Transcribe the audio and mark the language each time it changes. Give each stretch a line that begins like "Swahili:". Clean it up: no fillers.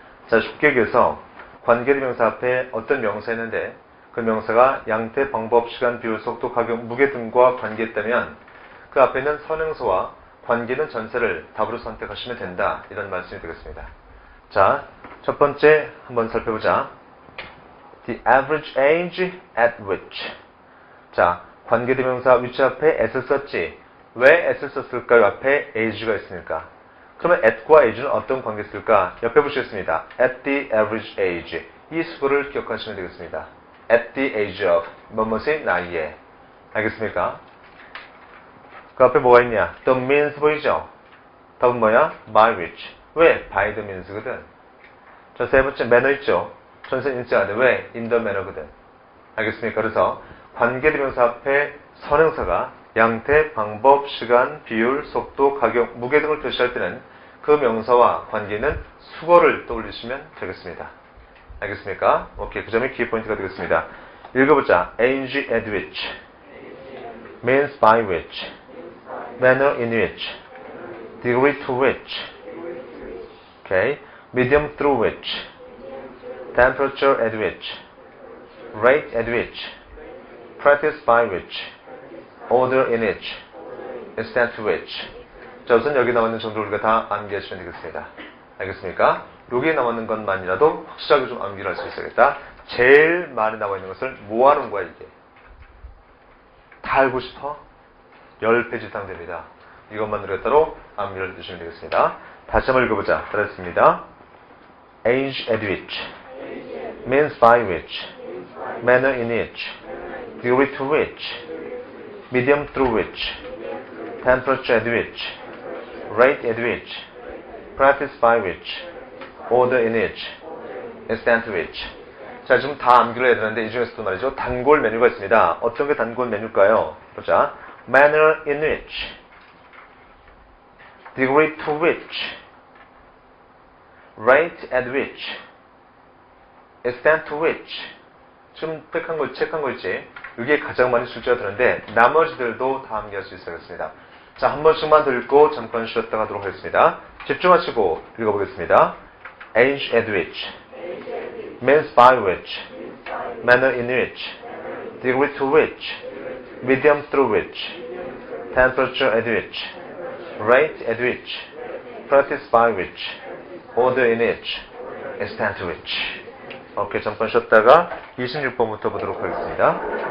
Korean: 자, 쉽게 얘기해서 관계대명사 앞에 어떤 명사 있는데 그 명사가 양태, 방법, 시간, 비율, 속도, 가격, 무게 등과 관계했다면 그 앞에 있는 선행사와 관계 있는 전사를 답으로 선택하시면 된다. 이런 말씀이 되겠습니다. 자, 첫 번째 한번 살펴보자.
English: The average age at which.
Korean: 자, 관계대명사 위치 앞에 at을 썼지. 왜 at을 썼을까요? 앞에 age가 있으니까. 그러면 at과 age는 어떤 관계 쓸까? 옆에 보시겠습니다.
English: at the average age.
Korean: 이 수거를 기억하시면 되겠습니다.
English: at the age of.
Korean: 뭐뭐의 나이에. 알겠습니까? 그 앞에 뭐가 있냐?
English: the means 보이죠?
Korean: 답은 뭐야?
English: by which.
Korean: 왜?
English: by the means거든.
Korean: 자, 세 번째 manner 있죠? 전세 인칭하는데 왜?
English: in the manner거든.
Korean: 알겠습니까? 그래서 관계대명사 앞에 선행사가 양태, 방법, 시간, 비율, 속도, 가격, 무게 등을 표시할 때는 그 명사와 관계는 수거를 떠올리시면 되겠습니다. 알겠습니까? 오케이, 그 점이 키포인트가 되겠습니다. 읽어보자.
English: age at which, means by which, manner in which, degree to which, okay, medium through which, temperature at which, rate at which, practice by which, order in which, extent to which.
Korean: 자, 우선 여기 나와 있는 정도를 우리가 다 암기하시면 되겠습니다. 알겠습니까? 여기에 나와 있는 것만이라도 확실하게 좀 암기를 할 수 있어야겠다. 제일 많이 나와 있는 것을 뭐 하는 거야, 이게? 다 알고 싶어? 10페이지 이상 됩니다. 이것만 우리가 따로 암기를 해주시면 되겠습니다. 다시 한번 읽어보자. 따라했습니다.
English: age at which, means by which, manner in which, degree to which, medium through which, temperature at which, rate at which, practice by which, order in which, extent to which.
Korean: 자, 지금 다 암기를 해야 되는데 이 중에서도 말이죠. 단골 메뉴가 있습니다. 어떤 게 단골 메뉴일까요? 보자.
English: manner in which, degree to which, rate at which, extent to which.
Korean: 지금 체크한 거 있지? 이게 가장 많이 출제가 되는데 나머지들도 다 암기할 수 있어야겠습니다. 자, 한 번씩만 더 읽고 잠깐 쉬었다 가도록 하겠습니다. 집중하시고 읽어보겠습니다.
English: age at which, means by which, manner in which, degree to which, medium through which, temperature at which, rate at which, practice by which, order in which, extent to which.
Korean: 오케이, 잠깐 쉬었다가 26번부터 보도록 하겠습니다.